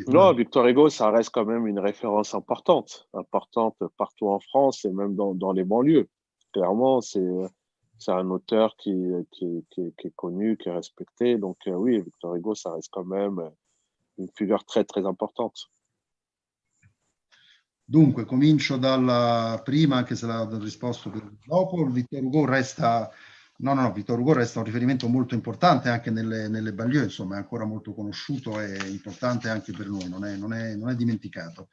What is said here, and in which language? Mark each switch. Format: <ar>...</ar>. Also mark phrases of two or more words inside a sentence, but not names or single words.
<fr>Non, Victor Hugo, ça reste quand même une référence importante partout en France et même dans les banlieues. Clairement, c'est un auteur qui est connu, qui est respecté. Donc oui, Victor Hugo, ça reste quand même une figure très, très importante.</fr> <it>Dunque, comincio dalla prima, anche se l'ha risposto dopo. Victor Hugo resta... No, Victor Hugo resta un riferimento molto importante anche nelle banlieue, insomma, è ancora molto conosciuto e importante anche per noi, non è dimenticato.</it>